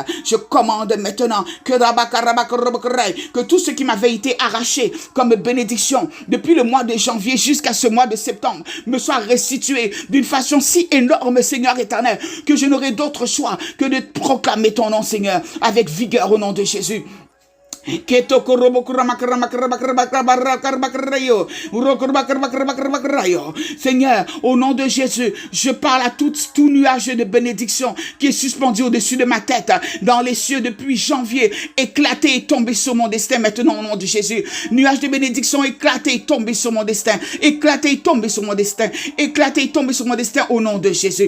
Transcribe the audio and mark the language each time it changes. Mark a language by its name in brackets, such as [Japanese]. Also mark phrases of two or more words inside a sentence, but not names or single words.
[French] Je commande maintenant que tout ce qui m'avait été arraché comme bénédiction depuis le mois de janvier jusqu'à ce mois de septembre me soit restitué d'une façon si énorme, Seigneur éternel, que je n'aurai d'autre choix que de proclamer ton nom, Seigneur, avec vigueur au nom de Jésus. Keto korobo kurama karama karaba karaba karaba karaba karayo. Urokurba karaba karaba karaba karayo. Seigneur, au nom de Jésus, je parle à tout nuage de bénédiction qui est suspendu au-dessus de ma tête dans les cieux depuis janvier. Éclaté et tombé sur mon destin maintenant au nom de Jésus. Nuage de bénédiction éclaté et tombé sur mon destin. Éclaté et tombé sur mon destin. Éclaté et tombé sur mon destin au nom de Jésus.